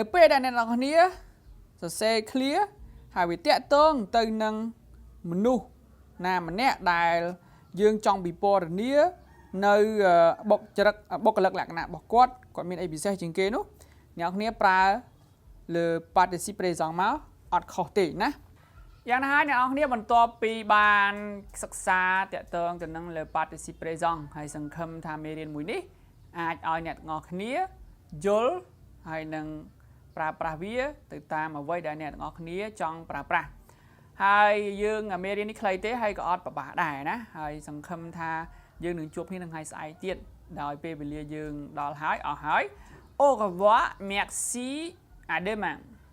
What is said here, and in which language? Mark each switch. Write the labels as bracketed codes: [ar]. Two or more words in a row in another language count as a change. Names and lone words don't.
[km] ពេលដែលអ្នកនរគ្នាសរសេរ clear ហើយវាតាក់ទងទៅនឹងមនុស្សណាម្នាក់ដែលយើងចង់ពិពណ៌នានៅបុគ្គលិកលក្ខណៈរបស់ គាត់មានអីពិសេសជាងគេនោះអ្នកគ្នាប្រើលើ [fr] participe présent [km] មកអត់ខុសទេណាយ៉ាងណាហើយអ្នកនរគ្នាបន្ទាប់ពី បានសិក្សាតាក់ទងទៅនឹងលើ [fr] participe présent [km] ហើយសង្ឃឹមថាមេរៀនមួយនេះអាចឲ្យអ្នកទាំងអស់គ្នាយល់ហើយនឹងប្រើប្រាស់វាទៅតាមអ្វីដែលអ្នកទាំងអស់គ្នាចង់ប្រើប្រាស់ហើយយើងមេរៀននេះខ្លីទេហើយក៏អត់ប្របាដែរណាហើយសង្ឃឹមថាយើងនឹងជួបគ្នានៅថ្ងៃស្អែកទៀតដោយពេលវេលាយើងដល់ហើយអស់ហើយ [fr] Au revoir merci à demain